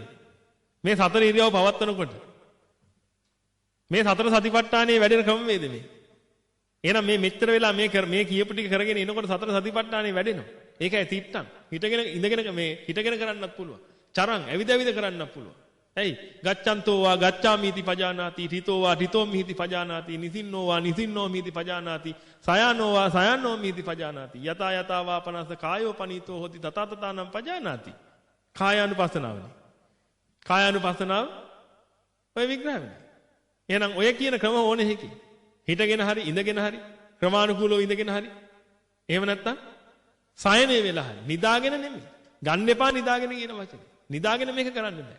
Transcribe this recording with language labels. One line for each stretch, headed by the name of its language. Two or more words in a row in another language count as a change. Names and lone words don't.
Sinhala: මේ සතර ඉරියව් පවත්වනකොට මේ සතර සතිපට්ඨානයේ වැඩෙන ක්‍රමවේද මේ? එහෙනම් මේ මෙච්චර වෙලා මේ කියපු ටික කරගෙන එනකොට සතර සතිපට්ඨානයේ වැඩෙනවා. ඒකයි තිට්ටං. හිටගෙන ඉඳගෙන මේ හිටගෙන කරන්නත් පුළුවන්. චරං ඇවිද කරන්නත් පුළුවන්. ඇයි?
Pali: ගච්ඡන්තෝ වා ගච්ඡාමිති පජානාති, ඨිතෝ වා ඨිතෝමිති පජානාති, නිසින්නෝ වා නිසින්නෝමිති පජානාති, සයනෝ වා සයනෝමිති පජානාති. යතා යතා වාපනස්ස කායෝ පනීතෝ හොති තත තතනම් පජානාති.
Sinhala: කායානුපස්සනාවනේ. කායානුපස්සනාව ඔය විග්‍රහයනේ. එහෙනම් ඔය කියන ක්‍රම ඕනේ හිකි. හිටගෙන හරි ඉඳගෙන හරි ක්‍රමානුකූලව ඉඳගෙන හරි. එහෙම නැත්තම් සයනේ වෙලා හරි. නිදාගෙන නෙමෙයි. ගන්න එපා නිදාගෙන කියන වචනේ. නිදාගෙන මේක කරන්න බෑ.